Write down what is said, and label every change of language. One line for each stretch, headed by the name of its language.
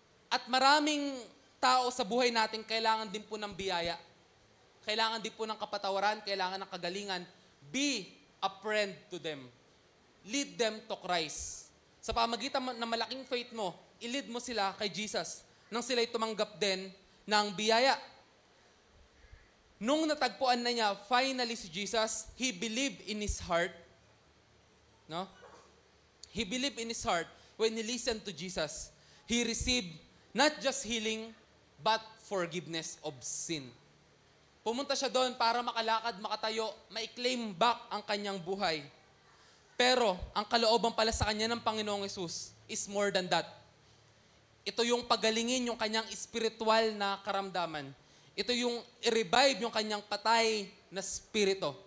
Filipino: At maraming tao sa buhay natin kailangan din po ng biyaya. Kailangan din po ng kapatawaran, kailangan ng kagalingan.
English: Be a friend to them. Lead them to Christ.
Filipino: Sa pamagitan ng malaking faith mo, i-lead mo sila kay Jesus nang sila'y tumanggap din ng biyaya. Nung natagpuan na niya, finally si Jesus,
English: he believed in his heart.
Filipino: No?
English: He believed in his heart when he listened to Jesus. He received not just healing, but forgiveness of sin.
Filipino: Pumunta siya doon para makalakad, makatayo, ma-claim back ang kanyang buhay. Pero, ang kalooban pala sa kanya ng Panginoong Hesus
English: is more than that.
Filipino: Ito yung pagalingin yung kanyang spiritual na karamdaman. Ito yung i-revive yung kanyang patay na spirito.